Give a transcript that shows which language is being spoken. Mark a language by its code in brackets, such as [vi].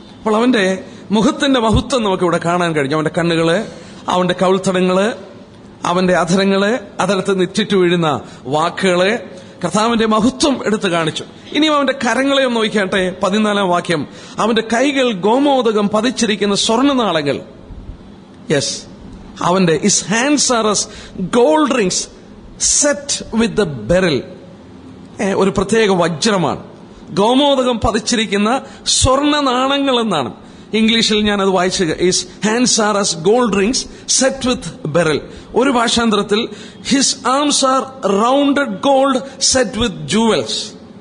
[ml] അപ്പോൾ അവന്റെ മുഖത്തിന്റെ മഹത്വം നമുക്ക് ഇവിടെ കാണാൻ കഴിഞ്ഞു. അവന്റെ കണ്ണുകള്, അവന്റെ കവിൾത്തടങ്ങള്, അവന്റെ അധരങ്ങള്, അധരത്ത് നിറ്റിറ്റു വീഴുന്ന വാക്കുകള്, കർത്താവിന്റെ മഹത്വം എടുത്തു കാണിച്ചു. ഇനിയും അവന്റെ കരങ്ങളെ ഒന്ന് നോക്കിയാട്ടെ. 14 വാക്യം, അവന്റെ കൈകൾ ഗോമോദകം പതിച്ചിരിക്കുന്ന സ്വർണ്ണനാളങ്ങൾ. [en] yes, [ml] അവന്റെ [en] his hands are as gold rings set with the beryl. [ml] ഒരു പ്രത്യേക വജ്രമാണ്, ഗോമോദകം പതിച്ചിരിക്കുന്ന സ്വർണ്ണ നാണങ്ങൾ എന്നാണ്. ഇംഗ്ലീഷിൽ ഞാൻ അത് വായിച്ചു. [en] His hands are as gold rings set with beryl. [ml] ഒരു ഭാഷാന്തരത്തിൽ [en] His arms are rounded gold set with jewels.